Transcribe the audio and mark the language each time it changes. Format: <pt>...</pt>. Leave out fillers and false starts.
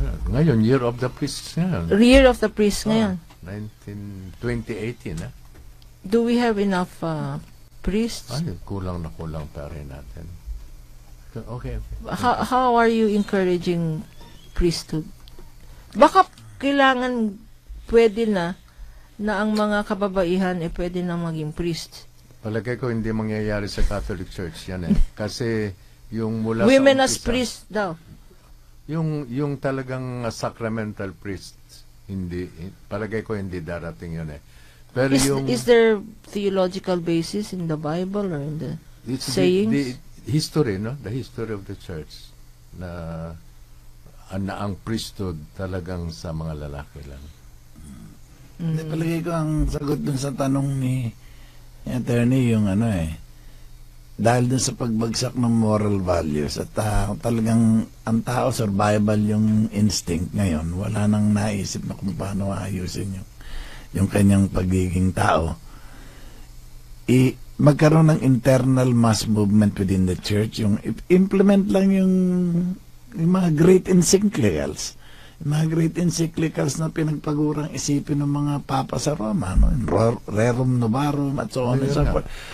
<tl>Ngayon, Year of the Priests ngayon. Year of the Priests ngayon. 2018,</tl> <en>Do we have enough priests?</en> <tl>Ay, kulang na kulang pa rin natin. Okay.</tl> <en>How are you encouraging priesthood?</en> <tl>Baka kailangan, pwede na ang mga kababaihan pwede na maging priest. Palagay ko hindi mangyayari sa Catholic Church yan Kasi yung mula</tl> <en>women</en> <tl>sa</tl> <en>as priest daw.</en> <tl>Yung talagang sacramental priests, hindi, palagay ko hindi darating yun Pero</tl> <en>is there theological basis in the Bible or in the sayings? The history, no? The history of the church</en> <tl>na ang priesthood talagang sa mga lalaki lang. Palagay ko ang sagot dun sa tanong ni attorney yung dahil dun sa pagbagsak ng moral values at talagang ang tao survival yung instinct ngayon, wala nang naisip na kung paano ayusin yung kanyang pagiging tao. Magkaroon ng</tl> <en>internal mass movement within the church,</en> <tl>yung implement lang yung mga great encyclicals. Yung mga great encyclicals na pinagpagurang isipin ng mga papa sa Roma, no?</tl> <en>Rerum Novarum at so on and so forth.</en>